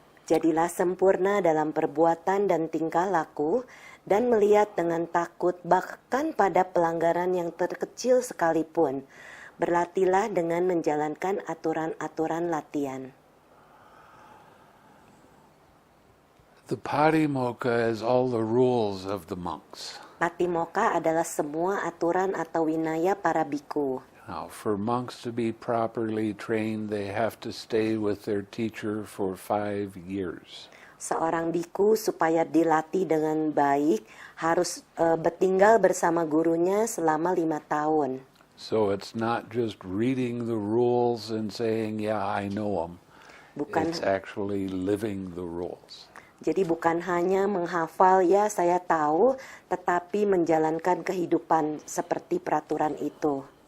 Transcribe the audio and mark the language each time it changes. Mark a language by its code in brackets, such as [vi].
[id] Jadilah sempurna dalam perbuatan dan tingkah laku, dan melihat dengan takut bahkan pada pelanggaran yang terkecil sekalipun. Berlatihlah dengan menjalankan aturan-aturan latihan. [en] The Patimokkha is all the rules of the monks. [id] Patimokkha adalah semua aturan atau winaya para biku. [en] Now, for monks to be properly trained, they have to stay with their teacher for 5 years. [id] Seorang biku supaya dilatih dengan baik harus bertinggal bersama gurunya selama 5 tahun. [en] So it's not just reading the rules and saying, yeah, I know them. It's actually living the rules. [id] Jadi bukan hanya menghafal, ya saya tahu, tetapi menjalankan kehidupan seperti peraturan itu.